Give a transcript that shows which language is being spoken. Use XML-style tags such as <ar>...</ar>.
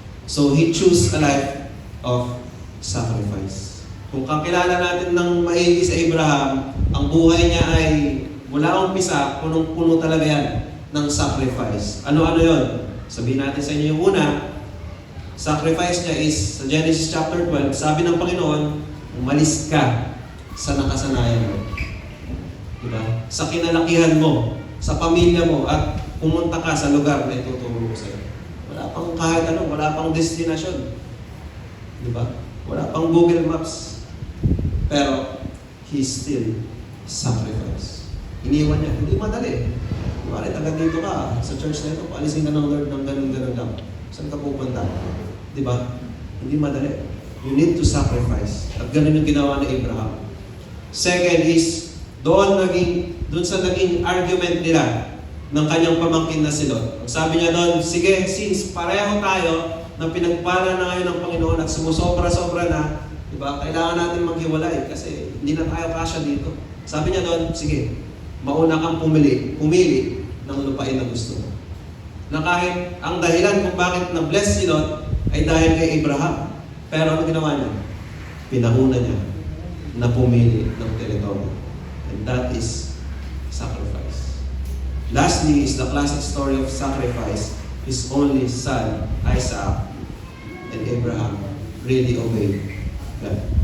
<en>So he chose a life of sacrifice.</en> <tl>Kung kakilala natin ng maigi sa Abraham, ang buhay niya ay mula umpisa, punong-puno talaga yan ng sacrifice. Ano-ano yon? Sabihin natin sa inyo yung una, sacrifice niya is, sa Genesis chapter 12, sabi ng Panginoon, umalis ka sa nakasanayan mo. Diba? Sa kinalakihan mo, sa pamilya mo, at pumunta ka sa lugar na ituturo ko sa'yo. Wala pang kahit ano, wala pang destinasyon. Diba? Wala pang Google Maps.</tl> <en>Pero, he still sacrificed.</en> <tl>Iniwan niya. Hindi madali. Kuwari, taga dito ka, sa church na ito, paalisin ka ng Lord ng ganun-ganun lang. Saan ka pupunta? Diba? Hindi madali.</tl> <en>You need to sacrifice.</en> <tl>At ganun yung ginawa ni Abraham. Second is, doon sa naging argument nila ng kanyang pamangkin na si Lot. Sabi niya doon, sige, since pareho tayo na pinagpala na ngayon ng Panginoon at sumusobra-sobra na, diba? Kailangan natin maghiwalay kasi hindi na tayo kasya dito. Sabi niya doon, sige, mauna kang pumili ng lupain na gusto mo. Na kahit ang dahilan kung bakit na-bless si Lot ay dahil kay Abraham. Pero ano ginawa niya? Pinahuna niya na pumili ng teritoryo.</tl> <en>And that is sacrifice. Lastly is the classic story of sacrifice. His only son, Isaac, and Abraham really obeyed God.</en>